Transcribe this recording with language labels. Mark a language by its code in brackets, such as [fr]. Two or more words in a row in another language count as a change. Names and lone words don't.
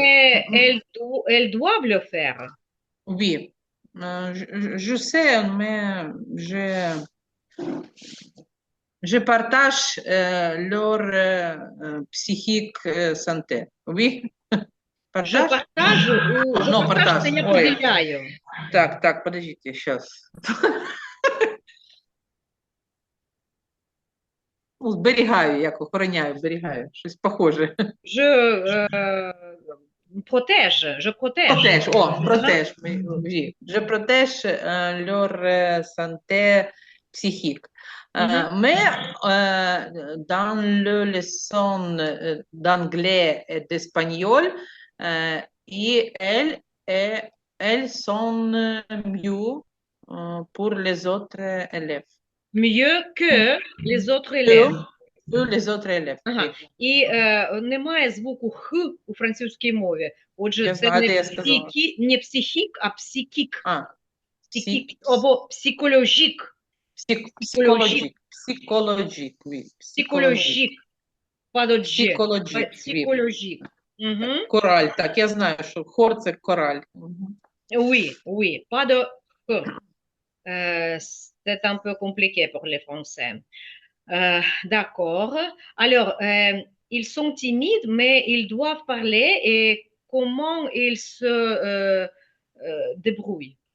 [fr] mais elles doivent le faire. Oui, je sais, mais je partage leur psychique santé. Oui, Je partage? partage ou je Non, partage – partage. [uk] це я Ой, поділяю. [ru] так, подождите, сейчас. [uk] Ну, зберігаю, як охороняю, зберігаю. Щось похоже. [fr] Je protège. Protège, protège. Oui. Je protège leur santé psychique. Mhm. Mais dans le leçon d'anglais et d'espagnol, et elles sont mieux pour les autres élèves. Mieux que les autres Que, élèves. Tous les autres élèves. Ага. Oui. [uk] І немає звуку х у французькій мові. Отже, Я це знаю, не де я сказала. не психік, а психік. А, Психік або психологік. [fr] psychologique. Psychologique, oui. Psychologique. [uk] Психологік. Падодже. [fr] Psychologique, oui. [uk] Психологік. Угу. Кораль, так, я знаю, що хор – це кораль. Мгм. [fr] Oui, oui, pas de c'est un peu compliqué pour les Français. D'accord. Alors, ils sont timides, mais ils doivent parler et comment ils se débrouillent?